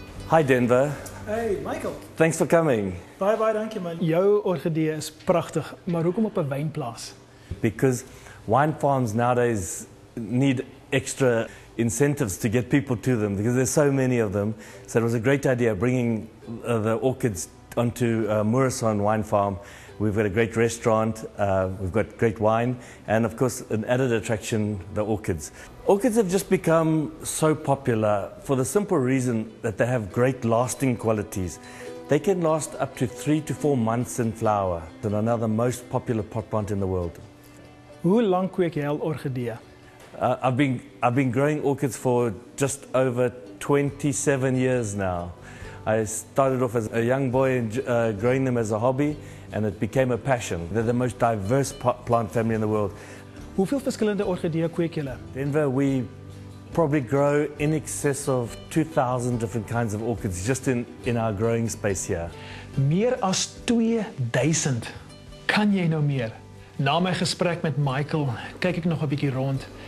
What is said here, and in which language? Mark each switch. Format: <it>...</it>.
<en>Hi Denver. Hey Michael. Thanks for coming.</en> <af>Baie dankie man. Jou orgidee is pragtig, maar hoekom op 'n wynplaas?</af> <en>Because wine farms nowadays need extra incentives to get people to them because there's so many of them. So it was a great idea bringing the orchids onto Morrison Wine Farm. We've got a great restaurant, we've got great wine, and of course an added attraction, the orchids. Orchids have just become so popular for the simple reason that they have great lasting qualities. They can last up to 3 to 4 months in flower. They're now the most popular pot plant in the world.</en> <af>Hoe lank kweek jy al orgidee?</af> <en>I've been growing orchids for just over 27 years now. I started off as a young boy and growing them as a hobby, and it became a passion. They're the most diverse plant family in the world.</en> <af>Hoeveel verskillende orgidee kweek julle?</af> <en>Denver, we probably grow in excess of 2,000 different kinds of orchids just in our growing space here.</en> <af>Meer as 2000. Kan jy nou meer? Na my gesprek met Michael, kyk ek nog 'n bietjie rond.</af>